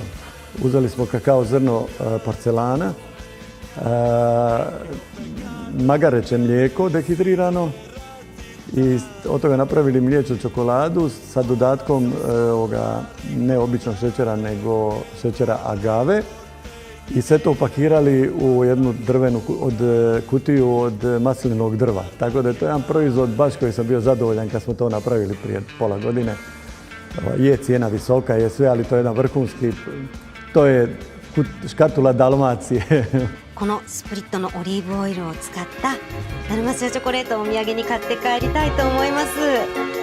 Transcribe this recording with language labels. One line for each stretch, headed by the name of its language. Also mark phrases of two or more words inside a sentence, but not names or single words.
Croatian: Uzeli smo kakao zrno porcelana, magareće mlijeko dehidrirano i od toga napravili mliječnu čokoladu sa dodatkom ne običnog šećera, nego šećera agave i sve to upakirali u jednu drvenu kutiju od maslinovog drva. Tako da je to jedan proizvod baš koji sam bio zadovoljan kad smo to napravili prije pola godine. Je cijena visoka, je sve, ali to je jedan vrhunski, to je škatula Dalmacije.
Japanese: このスプリットのオリーブオイルを使ったダルマシアチョコレートをお土産に買って帰りたいと思います。